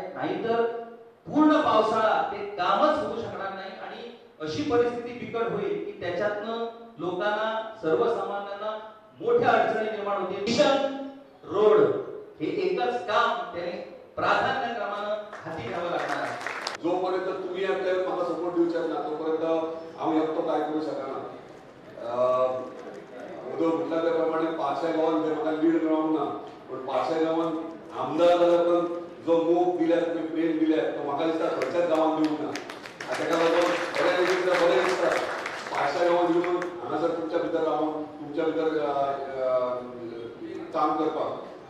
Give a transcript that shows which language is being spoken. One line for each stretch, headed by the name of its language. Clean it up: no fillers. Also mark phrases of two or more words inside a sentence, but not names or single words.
Marathi: नाहीतर पूर्ण पावसाळा ते कामच होऊ शकणार नाही आणि अशी परिस्थिती बिकट होईल की त्याच्यातनं लोकांना सर्वसामान्यांना मोठ्या अडचणी निर्माण होतील. मिशन रोड हे एकच काम त्याने प्राधान्यक्रमानं हाती घ्यावं लागणार आहे.
Konkani: जोपर्यंत तुम्ही मला सपोर्ट दिवच्यात ना तोपर्यंत आम्ही एकटो काय करू शकना. उदो म्हटल्या त्या प्रमाणे पाचशे गावात म्हाका लीड मेळोंक ना. पण पाचशे गावात आमदार जाल्यार पण जो मोग दिल्या तुम्ही प्रेम दिल्या तो म्हाका दिसता खंयच्याच गावात दिवंक ना. ताका लागून बरें दिसता पाचशे गावात येऊन हांगासर तुमच्या भितर रावून तुमच्या भितर काम करपाक.